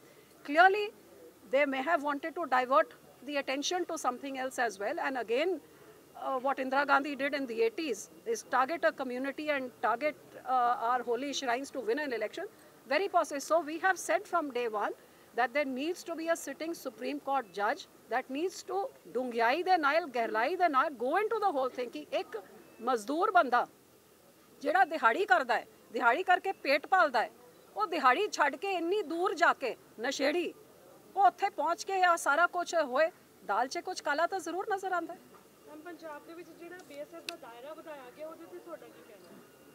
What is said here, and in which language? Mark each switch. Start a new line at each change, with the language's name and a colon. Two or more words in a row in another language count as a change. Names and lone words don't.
English: Clearly, they may have wanted to divert the attention to something else as well. And again, what Indira Gandhi did in the 80s is target a community and target our holy shrines to win an election. Very possible. So we have said from day one that there needs to be a sitting Supreme Court judge that needs to
Punjabi: ਡੂੰਘਾਈ ਦੇ ਨਾਲ, ਗਹਿਰਾਈ ਦੇ ਨਾਲ
English: go into the whole thing.
Hindi: कि एक मजदूर बंदा
Punjabi: ਜਿਹੜਾ ਦਿਹਾੜੀ ਕਰਦਾ ਹੈ, ਦਿਹਾੜੀ ਕਰਕੇ ਪੇਟ ਪਾਲਦਾ ਹੈ, ਉਹ ਦਿਹਾੜੀ ਛੱਡ ਕੇ ਇੰਨੀ ਦੂਰ ਜਾ ਕੇ ਨਸ਼ੇੜੀ ਉਹ ਉੱਥੇ ਪਹੁੰਚ ਕੇ ਆ ਸਾਰਾ ਕੁਝ ਹੋਏ, ਦਾਲ 'ਚ ਕੁਝ ਕਾਲਾ ਤਾਂ ਜ਼ਰੂਰ ਨਜ਼ਰ ਆਉਂਦਾ ਹੈ। ਹੁਣ ਪੰਜਾਬ ਦੇ ਵਿੱਚ ਜਿਹੜਾ BSF ਦਾ ਦਾਇਰਾ ਵਧਾਇਆ ਗਿਆ ਉਹਦੇ ਤੇ ਤੁਹਾਡਾ ਕੀ ਕਹਿਣਾ ਹੈ?